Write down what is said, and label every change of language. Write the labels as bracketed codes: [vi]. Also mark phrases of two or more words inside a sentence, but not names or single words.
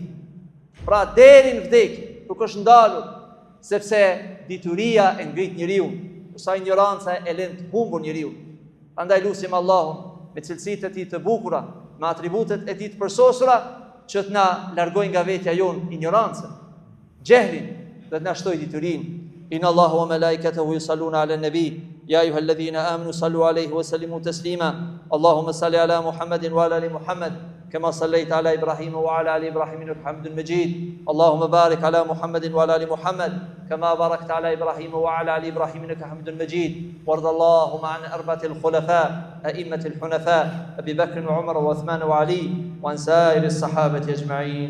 [sq] Pra deri në vdekje, nuk është ndalur, sepse dituria e ngrit njeriu, sa ignoranca e lën të humbur njeriu. Prandaj lutim Allahun me cilësitë e tij të bukura, me atributet e tij të përsosura, që të na largojë nga vetja jonë ignorancën, jehlin, dhe të na shtojë diturinë. [ar] إن الله وملائكته يصلون على النبي يا أيها الذين آمنوا صلوا عليه وسلموا تسليما. اللهم صل على محمد وعلى آل محمد كما صليت على إبراهيم وعلى آل إبراهيم إنك حميد مجيد. اللهم بارك على محمد وعلى آل محمد كما باركت على إبراهيم وعلى آل إبراهيم إنك حميد مجيد. وارض اللهم عن أربعة الخلفاء أئمة الحنفاء أبي بكر وعمر وعثمان وعلي وعن سائر الصحابة أجمعين.